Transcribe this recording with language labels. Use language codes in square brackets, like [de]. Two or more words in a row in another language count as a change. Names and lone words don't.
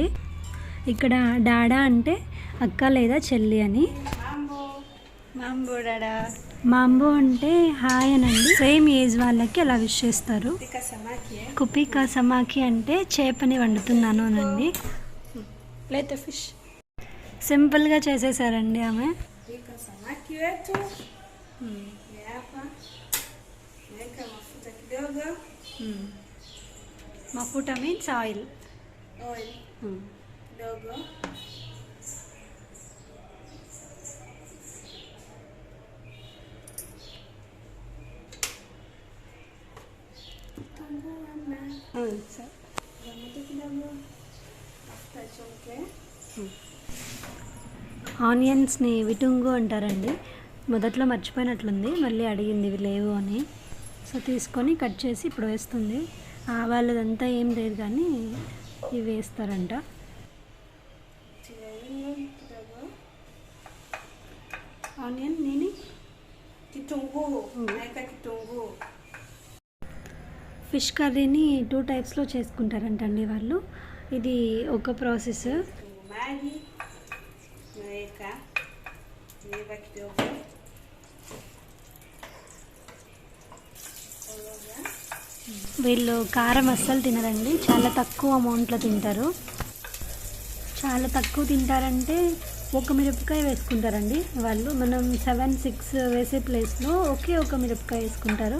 [te] ఇక్కడ డాడా అంటే అక్క లేదా చెల్లి అని, మాంబో అంటే హాయ్ అనండి. [en] same age [te] వాళ్ళకి అలా విష్ చేస్తారు. [sw] kupika samaki [te] అంటే చేపని వండుతున్నాను అనండి. లేత ఫిష్ సింపుల్గా చేసేసారండి ఆమె. [sw] Samaki wetu hapa, naweka mafuta kidogo. [en] Mafuta means oil. [sw] Oil kidogo. Moto kidogo, mafuta choke. [te] ఆనియన్స్ని విటుంగు అంటారండి. మొదట్లో మర్చిపోయినట్లుంది, మళ్ళీ అడిగింది ఇవి లేవు అని. సో తీసుకొని కట్ చేసి ఇప్పుడు వేస్తుంది. వాళ్ళదంతా ఏం లేదు కానీ ఇవి వేస్తారంట. ఆనియన్ నేను [en] fish curry [te] 2 టైప్స్లో చేసుకుంటారంటండి వాళ్ళు. ఇది ఒక ప్రాసెస్. [sw] Naweka neva kidogo, [te] వీళ్ళు కారం అస్సలు తినరండి, చాలా తక్కువ అమౌంట్లో తింటారు. చాలా తక్కువ తింటారంటే ఒక మిరపకాయ వేసుకుంటారండి వాళ్ళు. మనం 7-6 వేసే ప్లేస్లో ఒక మిరపకాయ వేసుకుంటారు.